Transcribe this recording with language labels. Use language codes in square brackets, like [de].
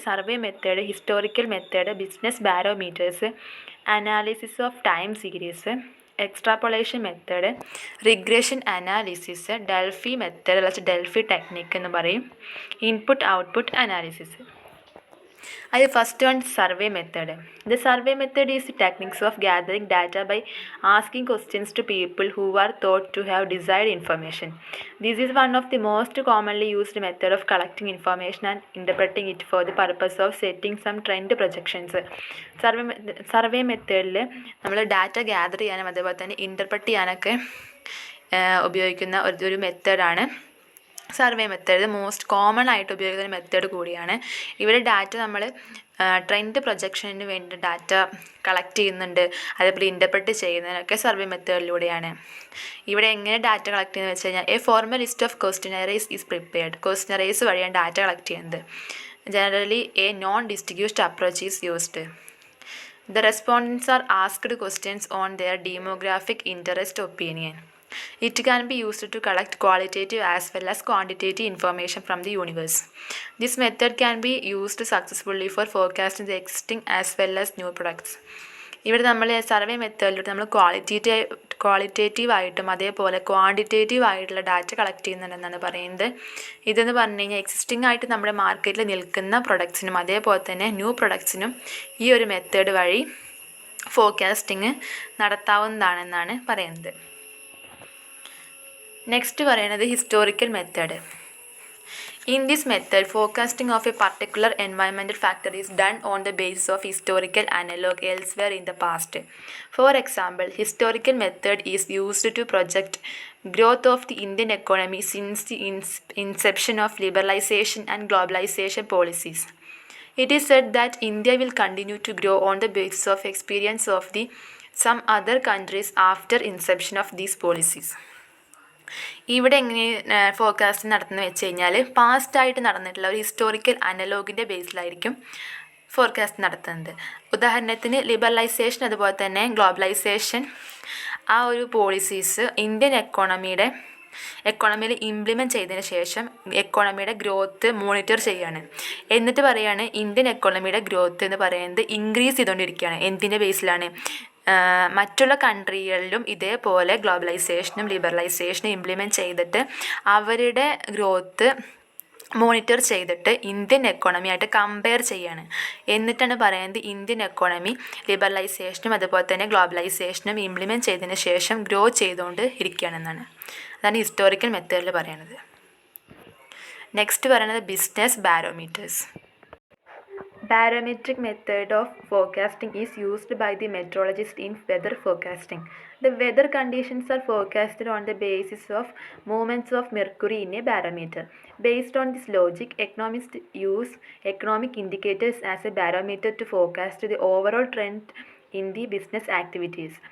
[ml] Survey method, historical method, business ബാരോമീറ്റേഴ്സ്, analysis of time series, എക്സ്ട്രാപ്പൊളേഷൻ method, regression analysis, Delphi method അല്ലെങ്കിൽ Delphi technique എന്ന് പറയും, input output analysis. അത് first one survey method. [en] The survey method is the techniques of gathering data by asking questions to people who are thought to have desired information. This is one of the most commonly used method of collecting information and interpreting it for the purpose of setting some trend projections. [ml] Survey മെത്തേഡിൽ നമ്മൾ data gather ചെയ്യാനും അതേപോലെ തന്നെ interpret ചെയ്യാനൊക്കെ ഉപയോഗിക്കുന്ന ഒരു മെത്തേഡാണ് survey method. Most common ആയിട്ട് ഉപയോഗിക്കുന്ന മെത്തേഡ് കൂടിയാണ്. ഇവിടെ ഡാറ്റ നമ്മൾ ട്രെൻഡ് പ്രൊജക്ഷന് വേണ്ടി ഡാറ്റ കളക്ട് ചെയ്യുന്നുണ്ട്, അതേപോലെ ഇൻ്റർപ്രറ്റ് ചെയ്യുന്നതിനൊക്കെ സർവേ മെത്തേഡിലൂടെയാണ്. ഇവിടെ എങ്ങനെ ഡാറ്റ കളക്ട് ചെയ്യുന്നത് വെച്ച് കഴിഞ്ഞാൽ [en] Formal list of questionnaires is prepared. [ml] ക്വസ്റ്റ്യനറീസ് വഴിയാണ് ഡാറ്റ കളക്ട് ചെയ്യുന്നത്. [en] Generally non distribute approach is used. The respondents are asked questions on their demographic interest opinion. It can be used to collect qualitative as well as quantitative information from the universe. This method can be used successfully for forecasting the existing as well as new products. [ml] ഇവിടെ നമ്മൾ survey മെത്തേഡിലൂടെ നമ്മൾ qualitative ആയിട്ടും അതേപോലെ quantitative ആയിട്ടുള്ള data collect ചെയ്യുന്നുണ്ടെന്നാണ് പറയുന്നത്. ഇതെന്ന് പറഞ്ഞു കഴിഞ്ഞാൽ എക്സിസ്റ്റിംഗ് ആയിട്ട് നമ്മുടെ മാർക്കറ്റിൽ നിൽക്കുന്ന പ്രൊഡക്ട്സിനും അതേപോലെ തന്നെ ന്യൂ പ്രൊഡക്ട്സിനും ഈ ഒരു മെത്തേഡ് വഴി ഫോർകാസ്റ്റിംഗ് നടത്താവുന്നതാണെന്നാണ് പറയുന്നത്. നെക്സ്റ്റ് പറയുന്നത് historical method. [en] In this method, forecasting of a particular environmental factor is done on the basis of historical analog elsewhere in the past. For example, historical method is used to project growth of the Indian economy since the inception of liberalization and globalization policies. It is said that India will continue to grow on the basis of experience of some other countries after inception of these policies. [ml] ഇവിടെ എങ്ങനെ forecast നടത്തുന്നത് വെച്ച് കഴിഞ്ഞാൽ പാസ്റ്റായിട്ട് നടന്നിട്ടുള്ള ഒരു historical അനലോഗിൻ്റെ ബേസിലായിരിക്കും forecast നടത്തുന്നത്. ഉദാഹരണത്തിന് liberalisation അതുപോലെ തന്നെ ഗ്ലോബലൈസേഷൻ ആ ഒരു പോളിസീസ് ഇന്ത്യൻ എക്കോണമിയിൽ ഇംപ്ലിമെൻറ്റ് ചെയ്തതിന് ശേഷം എക്കോണമിയുടെ ഗ്രോത്ത് മോണിറ്റർ ചെയ്യുകയാണ്. എന്നിട്ട് പറയുകയാണ് ഇന്ത്യൻ എക്കോണമിയുടെ ഗ്രോത്ത് എന്ന് പറയുന്നത് ഇൻക്രീസ് ചെയ്തുകൊണ്ടിരിക്കുകയാണ്. എന്തിൻ്റെ ബേസിലാണ്? മറ്റുള്ള കൺട്രികളിലും ഇതേപോലെ ഗ്ലോബലൈസേഷനും ലിബറലൈസേഷനും ഇംപ്ലിമെൻറ്റ് ചെയ്തിട്ട് അവരുടെ ഗ്രോത്ത് മോണിറ്റർ ചെയ്തിട്ട് ഇന്ത്യൻ എക്കോണമി ആയിട്ട് കമ്പയർ ചെയ്യാണ്. എന്നിട്ടാണ് പറയുന്നത് ഇന്ത്യൻ എക്കോണമി ലിബറലൈസേഷനും അതുപോലെ തന്നെ ഗ്ലോബലൈസേഷനും ഇംപ്ലിമെൻറ്റ് ചെയ്തതിന് ശേഷം ഗ്രോ ചെയ്തുകൊണ്ട് ഇരിക്കുകയാണെന്നാണ്. അതാണ് ഹിസ്റ്റോറിക്കൽ മെത്തേഡിൽ പറയുന്നത്. നെക്സ്റ്റ് പറയുന്നത് business ബാരോമീറ്റേഴ്സ്. [en] Barometric method of forecasting is used by the meteorologist in weather forecasting. The weather conditions are forecasted on the basis of movements of mercury in a barometer. Based on this logic, economists use economic indicators as a barometer to forecast the overall trend in the business activities.